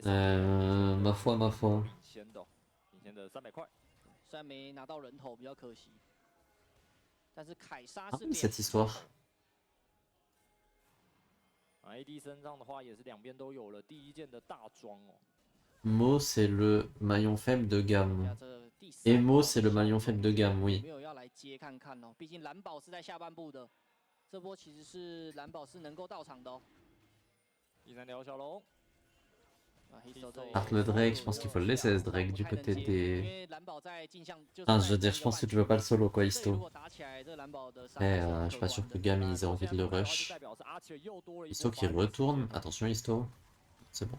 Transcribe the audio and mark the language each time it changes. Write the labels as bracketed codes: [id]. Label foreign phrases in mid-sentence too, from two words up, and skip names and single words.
[fr] ma foi。 [zh] 领先的300块，虽然没拿到人头比较可惜，但是凯莎是。 [fr] Cette histoire。 [zh] AD 身上的话也是2边都有了第1件的大装哦。 [fr] Mo c'est le maillon faible de gamme. Emo c'est le maillon faible de gamme, oui. [zh] 没有要来接看看哦，毕竟蓝宝是在下半部的，这波其实是蓝宝是能够到场的哦。第3条小龙。 [fr] Part le Drake, je pense qu'il faut le laisser ce Drake du côté des... Enfin, je veux dire, je pense que tu veux pas le solo quoi, Isto. Mais je suis pas sûr que Gam ils aient envie de le rush. Isto qui retourne, attention Isto, c'est bon.